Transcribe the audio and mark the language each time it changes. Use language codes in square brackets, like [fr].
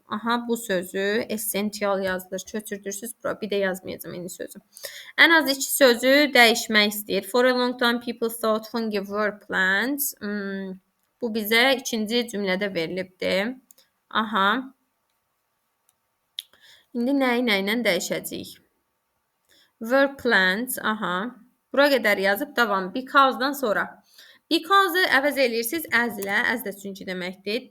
[az] Aha, bu sözü essential yazılır. Köçürdürsüz bura. Bir də yazmayacağım yeni sözü. Ən az 2 sözü dəyişmək istəyir. [en] For a long time people thought fungi were plants. [az] Bu bizə ikinci cümlədə verilibdir. Aha. İndi nəyi nə ilə dəyişəcəyik? [en] Were plants. [az] Aha. Bura qədər yazıb davam. Because-dan sonra. Because-ı əvəz edirsiniz as ilə. As da çünki deməkdir.